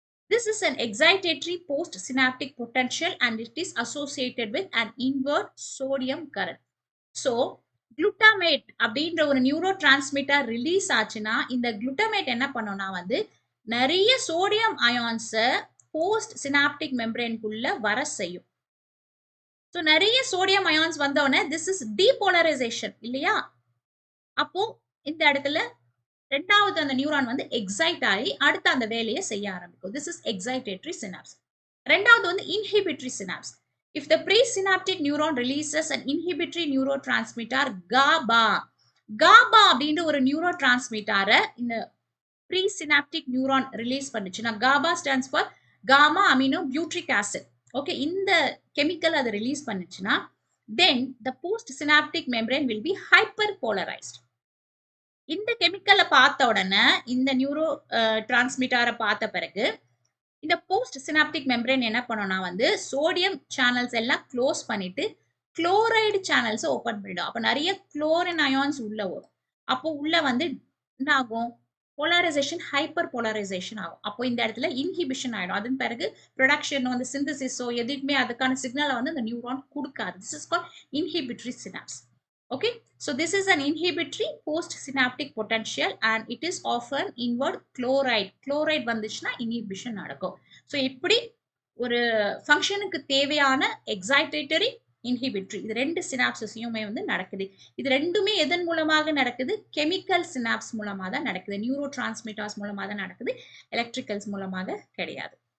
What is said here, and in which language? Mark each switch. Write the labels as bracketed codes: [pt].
[en] This is an excitatory postsynaptic potential and it is associated with an inward sodium current. [ta] So, glutamate அப்படின்ற ஒரு neuro transmitter release ஆச்சுன்னா இந்த glutamate என்ன பண்ணும்னா வந்து நிறைய சோடியம் அயான்ஸை போஸ்ட் சினாப்டிக் மெம்பரேனுக்குள்ள வர செய்யும். ஸோ நிறைய சோடியம் அயான்ஸ் வந்தோடனே [en] this is depolarisation [ta] இல்லையா. அப்போ இந்த இடத்துல ரெண்டாவது அந்த நியூரான் வந்து எக்ஸைட் ஆகி அடுத்த அந்த வேலையை செய்ய ஆரம்பிக்கும். [en] This is excitatory synapse. [ta] ரெண்டாவது வந்து inhibitory synapse. [en] If the presynaptic neuron releases an inhibitory neurotransmitter GABA, GABA [ta] அப்படின்ற ஒரு நியூரோ டிரான்ஸ்மிட்டரை இந்த presynaptic neuron ரிலீஸ் பண்ணுச்சுன்னா, [en] GABA stands for gamma amino butyric acid. [ta] Okay, இந்த கெமிக்கல் அதை ரிலீஸ் பண்ணுச்சுன்னா [en] then the postsynaptic membrane will be hyperpolarized. [ta] இந்த கெமிக்கலை பார்த்த உடனே இந்த நியூரோ டிரான்ஸ்மிட்டரை பார்த்த பிறகு இந்த போஸ்ட் சினாப்டிக் மெம்பரேன் என்ன பண்ணும்னா வந்து சோடியம் சேனல்ஸ் எல்லாம் க்ளோஸ் பண்ணிட்டு குளோரைடு சேனல்ஸ் ஓபன் பண்ணிடும். அப்போ நிறைய குளோரின் அயான்ஸ் உள்ள வரும். அப்போ உள்ள வந்து என்ன ஆகும், போலரைசேஷன் ஹைப்பர் போலரைசேஷன் ஆகும். அப்போ இந்த இடத்துல இன்ஹிபிஷன் ஆயிடும். அதன் பிறகு ப்ரொடக்ஷனோ அந்த சிந்தசிஸோ எதுவுமே அதுக்கான சிக்னலை வந்து அந்த நியூரான் கொடுக்காது. [en] This is called inhibitory synapse. Okay, so this is an inhibitory postsynaptic potential and it is often inward chloride. [ta] Chloride வந்துச்சுன்னா inhibition நடக்கும். So இப்படி ஒரு ஃபங்க்ஷனுக்கு தேவையான எக்ஸைட்டேட்டரி இன்ஹிபிட்டரி இது ரெண்டு சினாப்ஸஸையுமே வந்து நடக்குது. இது ரெண்டுமே எதன் மூலமாக நடக்குது, கெமிக்கல் சினாப்ஸ் மூலமாக தான் நடக்குது. நியூரோ டிரான்ஸ்மிட்டர்ஸ் மூலமாக தான் நடக்குது, எலக்ட்ரிக்கல்ஸ் மூலமாக கிடையாது.